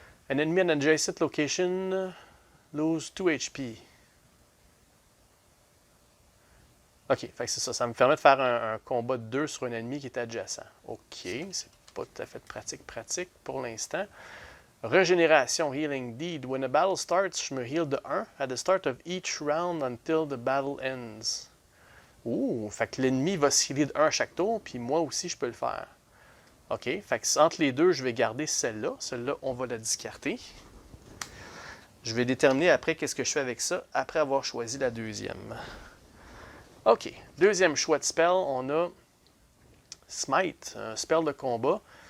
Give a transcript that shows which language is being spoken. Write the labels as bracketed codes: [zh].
[en] An enemy at an adjacent location lose 2 HP. [fr] OK, fait que c'est ça. Ça me permet de faire un combat de 2 sur un ennemi qui est adjacent. OK, c'est pas tout à fait pratique pour l'instant. Régénération, Healing Deed. [en] When a battle starts, [fr] je me heal de 1 [en] at the start of each round until the battle ends. [fr] Ouh, fait que l'ennemi va se healer de 1 à chaque tour, puis moi aussi, je peux le faire. OK, fait que entre les deux, je vais garder celle-là. Celle-là, on va la discarter. Je vais déterminer après qu'est-ce que je fais avec ça, après avoir choisi la deuxième. OK, deuxième choix de spell, on a Smite, un spell de combat.